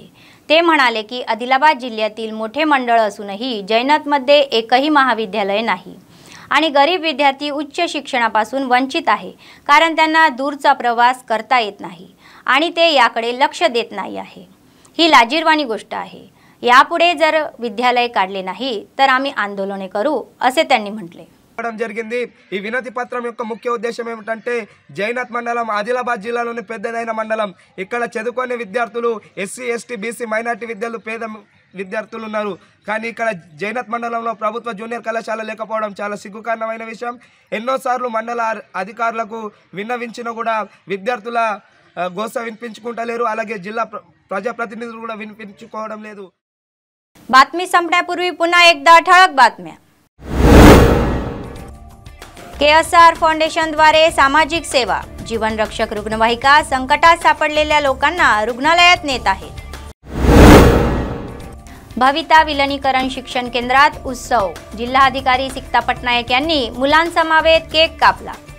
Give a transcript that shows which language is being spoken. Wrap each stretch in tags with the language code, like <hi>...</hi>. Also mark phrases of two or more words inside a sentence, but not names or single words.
<mr>ते म्हणाले की आदिलाबाद जिल्ह्यातील मोठे मंडळ असूनही जैनतमध्ये एकही महाविद्यालय नाही आणि गरीब विद्यार्थी उच्च शिक्षणापासून वंचित आहे, कारण त्यांना दूरचा प्रवास करता येत नाही आणि ते याकडे लक्ष देत नाही आहे। ही लाजिरवाणी गोष्ट आहे। यापुढे जर विद्यालय काढले नाही तर आम्ही आंदोलने करू, असे त्यांनी म्हटले।</mr> <te>జరిగింది। ఈ వినతి పత్రం యొక్క ముఖ్య ఉద్దేశం ఏమిటంటే జైనత్ మండలం ఆదిలాబాద్ జిల్లాలోని పెద్దదైన మండలం, ఇక్కడ చదువుకునే విద్యార్థులు SC ST BC మైనారిటీ విద్యార్థులు పేద విద్యార్థులు ఉన్నారు। కానీ ఇక్కడ జైనత్ మండలంలో ప్రభుత్వ జూనియర్ కళాశాల లేకపోవడం చాలా సిగ్గుకారణమైన విషయం। ఎన్నోసార్లు మండల అధికారులకు విన్నవించినా కూడా విద్యార్థుల గోస వినిపించుకుంటలేరు, అలాగే జిల్లా ప్రజాప్రతినిధులు కూడా వినిపించుకోవడం లేదు।</te> <mr>बातमी संपण्यापूर्वी पुन्हा एकदा ठळक बातम्या। KSR फाउंडेशनद्वारे सामाजिक सेवा, जीवनरक्षक रुग्णवाहिका संकटात सापडलेल्या लोकांना रुग्णालयात नेत आहेत। भविता विलनीकरण शिक्षण केंद्रात उत्सव, जिल्हाधिकारी सिक्ता पटनायक यांनी मुलांसमवेत केक कापला।</mr>